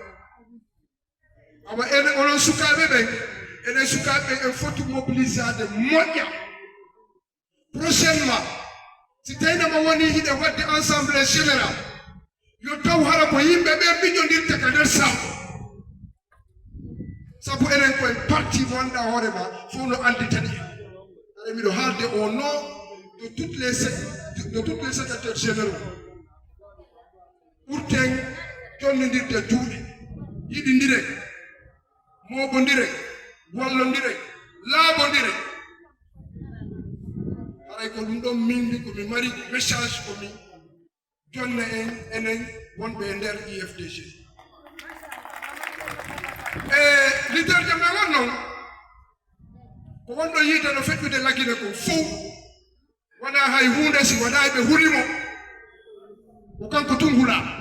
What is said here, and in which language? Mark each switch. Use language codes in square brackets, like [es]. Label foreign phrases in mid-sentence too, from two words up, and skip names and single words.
[ff] awa enen onon sukaɓe ɓen enen sukaɓe en foti mobilisade moƴƴa prochainement si taynama woni hiɗe wadde [fr] assemblée général [ff] yo taw hara ko yimɓe ɓe miñodirte ka nder sabu sabu enen koye parti mo annduɗa hoorema fof no anditani en aɗa miɗo haalde [fr] au nom de toutes les secrétaires généraux [ff] ɓurten jonnodirde juuɗe yiɗidire moɓodire wallodire laaɓodire haray ko ɗum ɗon min komi mari message komi jonna en enen wonɓe e nder IFDG e leaderje men won noon ko wonɗo yiide no feƴƴude laggine ko fof wona hay hunde si waɗa ɓe hulimo ko kanko tun hula